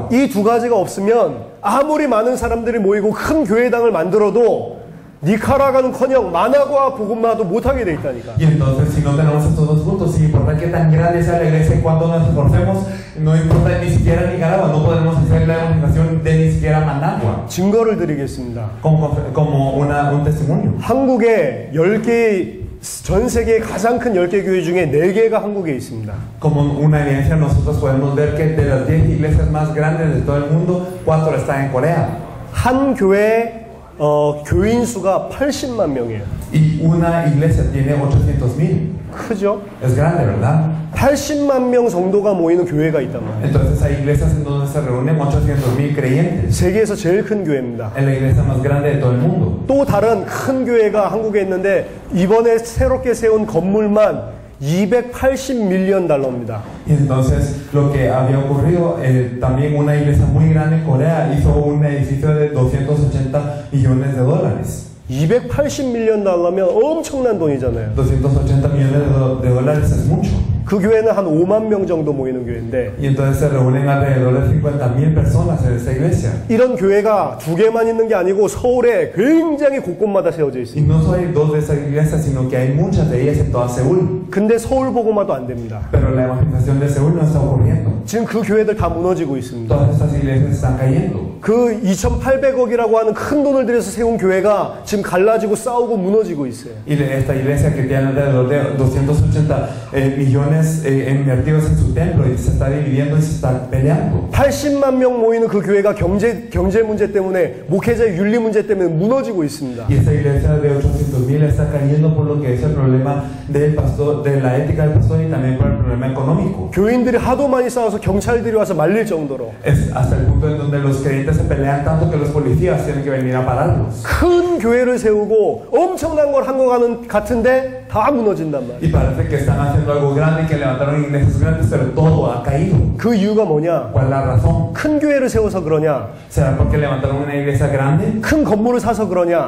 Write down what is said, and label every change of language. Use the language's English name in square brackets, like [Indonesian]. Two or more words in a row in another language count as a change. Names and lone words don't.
[Korean] 이 두 가지가 없으면 아무리 많은 사람들이 모이고 큰 교회당을 만들어도 니카라과는커녕 마나과 복음화도 못하게 돼 있다니까. [Spanish] Y entonces si no tenemos estos dos puntos, sin importar qué tan grande sea la iglesia, cuánto nos esforcemos, no importa ni siquiera Nicaragua, no podemos hacer la evangelización de ni siquiera Managua. [Korean] 증거를 드리겠습니다. [Spanish] Como un testimonio. [Korean] 한국에 10개, 전 세계의 가장 큰 10개 교회 중에 4개가 한국에 있습니다. [Spanish] Como una evidencia, nosotros podemos ver que de las 10 iglesias más grandes de todo el mundo, 4 están en Corea. [Korean] 한 교회에 교인 수가 80만 명이에요. [Spanish] Y una iglesia tiene 800,000. [Korean] 크죠? [Spanish] Es grande, ¿verdad? [Korean] 80만 명 정도가 모이는 교회가 있단 말이에요. [Spanish] Entonces hay iglesias en donde se reúnen 800,000 creyentes. [Korean] 세계에서 제일 큰 교회입니다. [Spanish] Es la iglesia más grande de todo el mundo. [Korean] 또 다른 큰 교회가 한국에 있는데 이번에 새롭게 세운 건물만 280밀리언 달러입니다. [Spanish] Y entonces lo que había ocurrido, también una iglesia muy grande en Corea hizo un edificio de $280 millones. [Korean] 280밀리언 달러면 엄청난 돈이잖아요. [Spanish] 280 millones de dólares es mucho. [Korean] 그 교회는 한 5만 명 정도 모이는 교회인데 [Spanish] Y entonces se reúnen alrededor de 50,000 personas en esta iglesia. [Korean] 이런 교회가 두 개만 있는 게 아니고 서울에 굉장히 곳곳마다 세워져 [Spanish] Y [Korean] 있습니다. [Spanish] no solo hay 2 de esas iglesias, sino que hay muchas de ellas en toda Seúl. [Korean] 근데 서울 복음화도 안 됩니다. [Spanish] Pero la evangelización de Seúl no está ocurriendo. [Korean] 지금 그 교회들 다 무너지고 있습니다. [Spanish] Todas estas iglesias están cayendo. [Korean] 그 2,800억이라고 하는 큰 돈을 들여서 세운 교회가 지금 갈라지고 싸우고 무너지고 있어요. [Spanish] Y esta iglesia que tiene alrededor de 280 millones millones invertidos en su templo y se está dividiendo y se está peleando. [Korean] 80만 명 모이는 그 교회가 경제 문제 때문에 목회자 윤리 문제 때문에 무너지고 있습니다. [Spanish] Y esta iglesia de 800,000 está cayendo por lo que es el problema del pastor, de la ética del pastor y también por el problema económico. [Korean] 교인들이 하도 많이 싸워서 경찰들이 와서 말릴 정도로. [Spanish] Es hasta el punto en donde los creyentes se pelean tanto que los policías tienen que venir a pararlos. [Korean] 큰 교회를 세우고 엄청난 걸 한 것 같은데 다 무너진단 말이에요. [Spanish] Y parece que están haciendo algo grande y que levantaron iglesias grandes, pero todo ha caído. [Korean] 그 이유가 뭐냐? [Spanish] ¿Cuál es la razón? [Korean] 큰 교회를 세워서 그러냐? [Spanish] ¿Será porque levantaron una iglesia grande? [Korean] 큰 건물을 사서 그러냐?